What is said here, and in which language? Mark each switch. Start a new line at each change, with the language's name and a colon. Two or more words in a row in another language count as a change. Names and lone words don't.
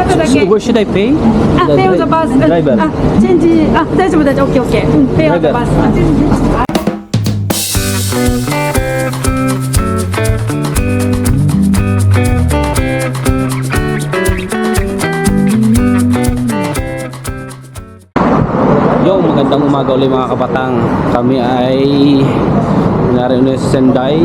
English: け。 Where should I pay? あ、 pay on the bus. Driver.
Japanese: あ、チェンジ。あ、大丈夫大丈夫。
English: okay okay.
Japanese: うん、
English: pay on the bus.
Japanese: あ、チェンジ。はい。
Filipino: Yo, magandang umaga ulit mga kapatang. Kami ay narino sa Sendai.